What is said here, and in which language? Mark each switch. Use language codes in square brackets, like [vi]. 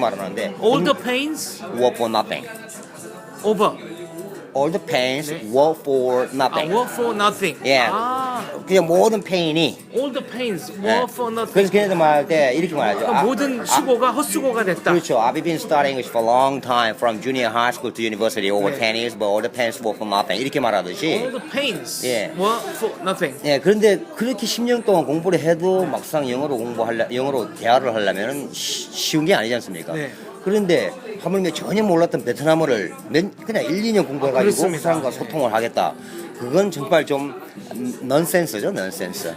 [ko] 말하는데 [en] All the pains were for nothing. over. all the pains [ko] 네. [en] were for nothing. work for nothing. [ko] 예. 그냥 모든 페인이 [en] all the pains [ko] 네. [en] work for nothing. [ko] 그래서 걔네들 말할 때 이렇게 말하죠. 그러니까 모든 수고가 헛수고가 됐다. 그렇죠. [en] I've been studying English for a long time from junior high school to university over 10 years, but all the pains were for nothing. [ko] 이렇게 말하듯이. [en] All the pains [ko] 예. [en] work for nothing. [ko] 예, 그런데 그렇게 10년 동안 공부를 해도 막상 영어로 대화를 하려면 쉬운 게 아니지 않습니까? 네. 그런데 하물며 전혀 몰랐던 베트남어를 그냥 1, 2년 공부해가지고 그 그렇습니다. 사람과 소통을 하겠다. 그건 정말 좀 넌센스죠, 넌센스.